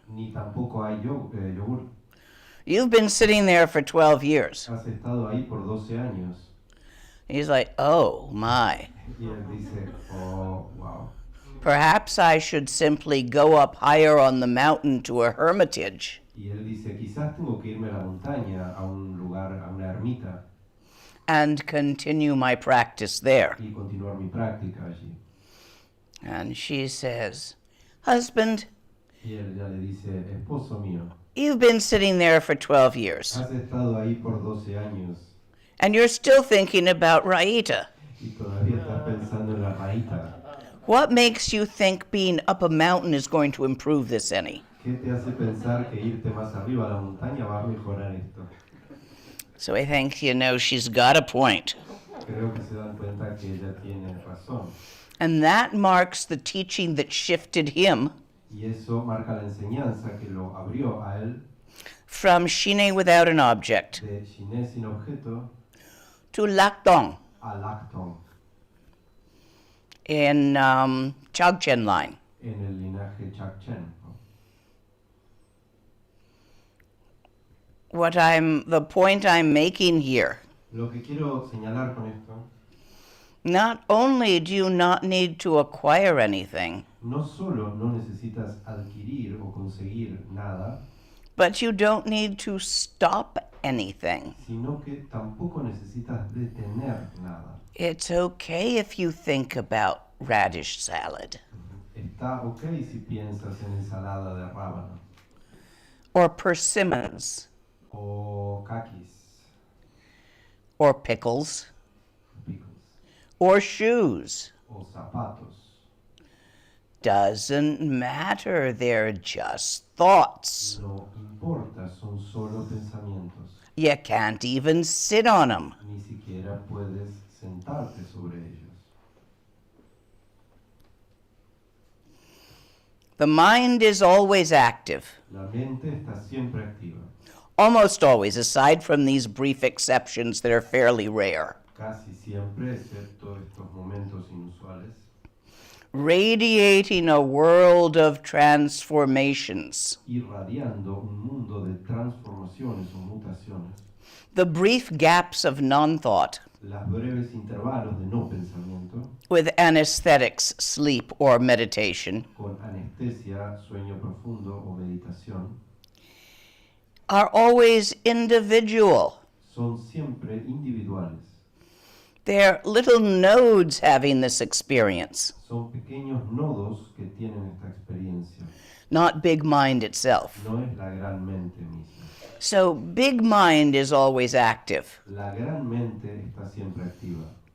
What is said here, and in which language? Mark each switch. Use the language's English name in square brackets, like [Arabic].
[Spanish] ni tampoco hay yogur. [English] You've been sitting there for 12 years." [Spanish] Has estado ahí por 12 años. [English] He's like, "Oh my. [Spanish] Y él dice, oh, wow. [English] Perhaps I should simply go up higher on the mountain to a hermitage [Spanish] Y él dice, quizás tengo que irme a la montaña, a un lugar, a una ermita, [English] and continue my practice there." [Spanish] y continuar mi práctica allí. [English] And she says, "Husband, [Spanish] Y él ya le dice, esposo mío, [English] you've been sitting there for 12 years, [Spanish] has estado ahí por 12 años [English] and you're still thinking about raita. [Spanish] y todavía estás pensando en la raíta. [English] What makes you think being up a mountain is going to improve this any?" [Spanish] ¿Qué te hace pensar que irte más arriba a la montaña va a mejorar esto? [English] So I think, she's got a point. [Spanish] Creo que se dan cuenta que ella tiene razón. [English] And that marks the teaching that shifted him [Spanish] Y eso marca la enseñanza que lo abrió a él [English] from Shine without an object [Spanish] de Shiné sin objeto [English] to Lakdong [Spanish] a Lacton [English] in Dzogchen line. [Spanish] en el linaje Dzogchen. [English] The point I'm making here, [Spanish] Lo que quiero señalar con esto, [English] not only do you not need to acquire anything, [Spanish] no solo no necesitas adquirir o conseguir nada, [English] but you don't need to stop anything. [Spanish] sino que tampoco necesitas detener nada. [English] It's okay if you think about radish salad [Spanish] Está ok si piensas en ensalada de rábano [English] or persimmons [Spanish] o kakis, [English] or pickles pickles, or shoes. [Spanish] o zapatos. [English] Doesn't matter, they're just thoughts. [Spanish] No importa, son solo pensamientos. [English] You can't even sit on them. [Spanish] Ni siquiera puedes sentarte sobre ellos. [English] The mind is always active, [Spanish] La mente está siempre activa, [English] almost always, aside from these brief exceptions that are fairly rare. [Spanish] casi siempre, excepto estos momentos inusuales, [English] Radiating a world of transformations. [Spanish] irradiando un mundo de transformaciones o mutaciones, [English] The brief gaps of non-thought [Spanish] las breves intervalos de no pensamiento, [English] with anesthetics, sleep, or meditation [Spanish] con anestesia, sueño profundo o meditación, [English] are always individual. [Spanish] son siempre individuales. [English] They're little nodes having this experience, [Spanish] Son pequeños nodos que tienen esta experiencia. [English] not big mind itself. [Spanish] No es la gran mente misma. [English] So big mind is always active, [Spanish] La gran mente está siempre activa,